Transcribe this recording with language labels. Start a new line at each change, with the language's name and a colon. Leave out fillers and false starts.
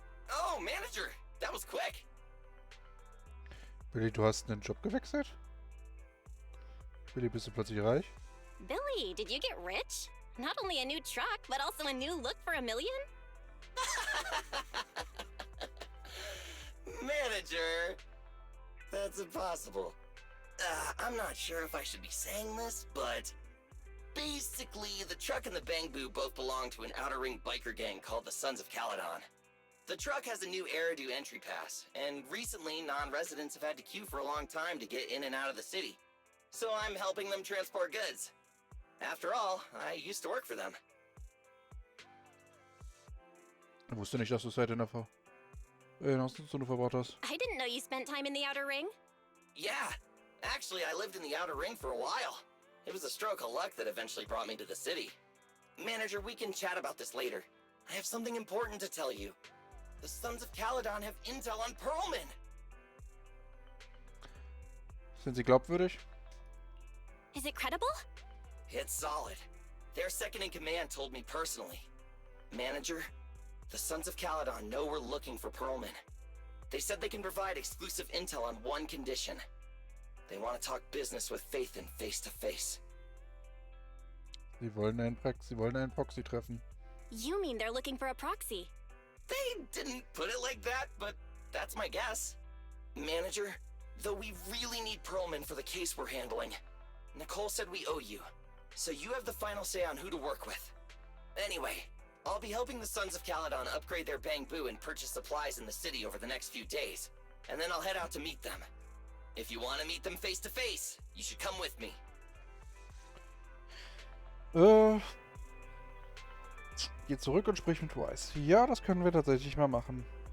English: Oh, Manager, that was quick.
German: Billy, du hast den Job gewechselt? Billy, bist du plötzlich reich?
English: Billy, did you get rich? Not only a new truck, but also a new look for $1 million? Manager, that's impossible. I'm not sure if I should be saying this, but basically, the truck and the Bang Boo both belong to an outer ring biker gang called the Sons of Caledon. The truck has a new Eridu entry pass, and recently non-residents have had to queue for a long time to get in and out of the city. So I'm helping them transport goods. After all, I used to work for them.
German: Ich wusste nicht, dass du Zeit in der Außenzone verbracht hast.
English: I didn't know you spent time in the Outer Ring. Yeah, actually I lived in the outer ring for a while. It was a stroke of luck that eventually brought me to the city. Manager, we can chat about this later. I have something important to tell you. The Sons of Caledon have intel on Perlman.
German: Sind sie glaubwürdig?
English: Is it credible? It's solid. Their second in command told me personally. Manager, the Sons of Caledon know we're looking for Perlman. They said they can provide exclusive intel on one condition. They want to talk business with Finden face to face.
German: Sie wollen einen Proxy treffen.
English: You mean they're looking for a proxy? They didn't put it like that, but that's my guess. Manager, though we really need Perlman for the case we're handling, Nicole said we owe you, so you have the final say on who to work with. Anyway, I'll be helping the Sons of Caledon upgrade their Bang Boo and purchase supplies in the city over the next few days, and then I'll head out to meet them. If you want to meet them face to face, you should come with me.
German: Geh zurück und sprich mit Wise. Ja, das können wir tatsächlich mal machen.